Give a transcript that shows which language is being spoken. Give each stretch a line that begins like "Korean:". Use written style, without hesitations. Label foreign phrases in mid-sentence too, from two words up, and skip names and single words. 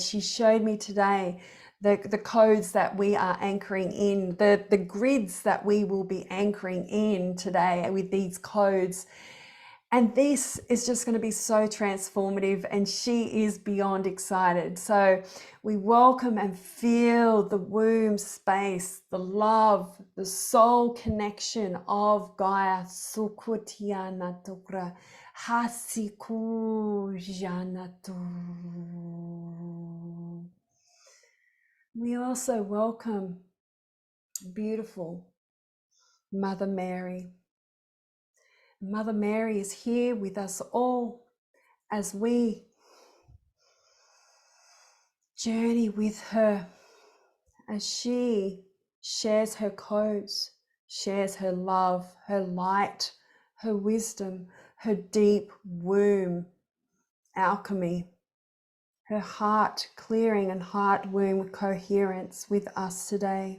English: She showed me today the codes that we are anchoring in, the grids that we will be anchoring in today with these codes. And this is just going to be so transformative, and she is beyond excited. So we welcome and feel the womb space, the love, the soul connection of Gaia. Sukutiana tukra hasiku janatu. We also welcome beautiful Mother Mary. Mother Mary is here with us all as we journey with her, as she shares her codes, shares her love, her light, her wisdom, her deep womb alchemy, her heart clearing and heart womb coherence with us today.